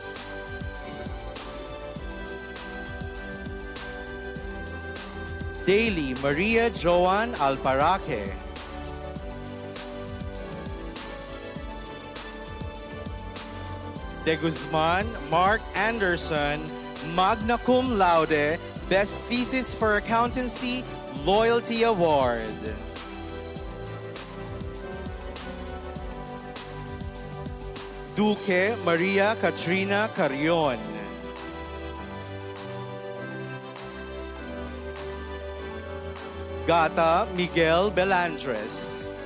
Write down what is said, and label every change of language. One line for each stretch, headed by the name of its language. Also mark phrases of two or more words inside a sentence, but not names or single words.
English: Daily Maria Joan Alparaque. De Guzman Mark Anderson,
Latin: magna cum laude,
English: Best Thesis for Accountancy, Loyalty Award. Duque Maria Katrina Carrion. Gata Miguel Belandres.